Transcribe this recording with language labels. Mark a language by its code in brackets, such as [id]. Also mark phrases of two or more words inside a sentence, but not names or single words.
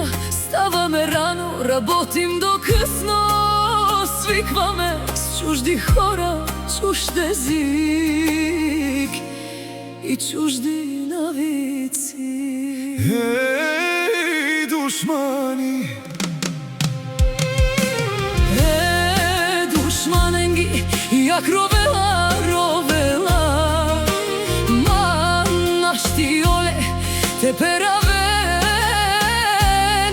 [bg] Ставаме рано, работим до късно, свикваме с чужди хора, чужд език и чужди навици. Ей, душмани! [rom] Душманенги, jak rovela, ma našti ole te peraven.